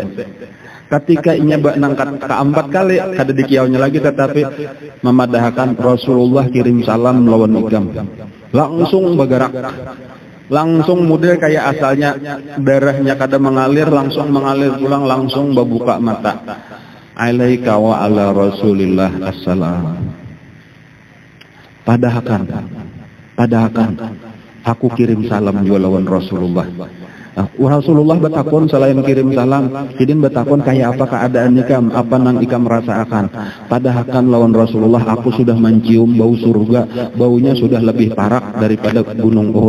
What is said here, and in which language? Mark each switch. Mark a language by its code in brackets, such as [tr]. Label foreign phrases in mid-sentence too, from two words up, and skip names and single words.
[bjn] Ketika inya nangkat ke-4 kali kada dikiaunya lagi tetapi memadahkan Rasulullah kirim salam lawan ikam. Langsung bergerak, langsung model kayak asalnya darahnya kada mengalir langsung mengalir pulang langsung membuka mata. [ar] عليك وعلى رسول الله السلام. [bjn] Padahkan aku kirim salam juga lawan Rasulullah. Rasulullah betakon selain kirim salam, kidin betakon kayak apa keadaan ikam, apa nang ikam rasakan. Padahal lawan Rasulullah aku sudah mencium bau surga, baunya sudah lebih parak daripada gunung Uhud.